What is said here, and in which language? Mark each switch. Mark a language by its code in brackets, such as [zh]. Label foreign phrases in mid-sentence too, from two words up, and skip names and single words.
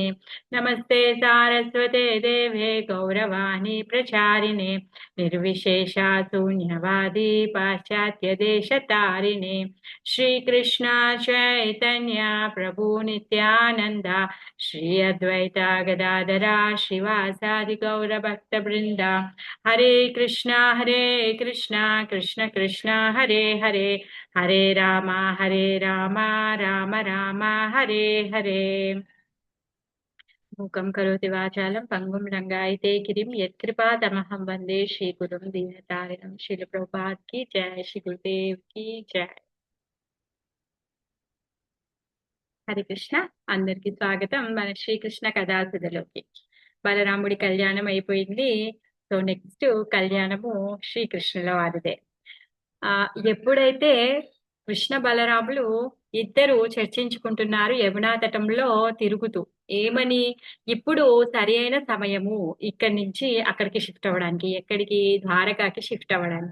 [sa] नमस्ते सारस्वते देवे गौरवाणी प्रचारिणे निर्विशेषा शून्यवादी पाश्चात्यदेशतारिणे। श्रीकृष्ण चैतन्य प्रभु नित्यानन्द श्री अद्वैता गदाधरा श्रीवासादि गौरभक्तवृन्द। हरे कृष्ण कृष्ण कृष्ण हरे हरे हरे राम राम राम हरे हरे। मूकं करोति वाचालं पंगुं लंघयते गिरिं यत्कृपातमहं वन्दे श्रीगुरुं दीनतारिणं। [hi] श्रील प्रभुपाद की जय, श्री गुरुदेव की जय। [te] హరే కృష్ణ, అందరికి స్వాగతం మన శ్రీకృష్ణ కథాసుధలోకి. బలరాముడి కళ్యాణం అయిపోయింది. [en] so next [te] కళ్యాణము శ్రీకృష్ణుల వారిదే. ఎప్పుడైతే కృష్ణ బలరాములు ఇద్దరు చర్చించుకుంటున్నారు యమునా తటంలో తిరుగుతూ, ఏమని, ఇప్పుడు సరి అయిన సమయము ఇక్కడి నుంచి అక్కడికి షిఫ్ట్ అవ్వడానికి, ఎక్కడికి, ద్వారకాకి షిఫ్ట్ అవ్వడానికి.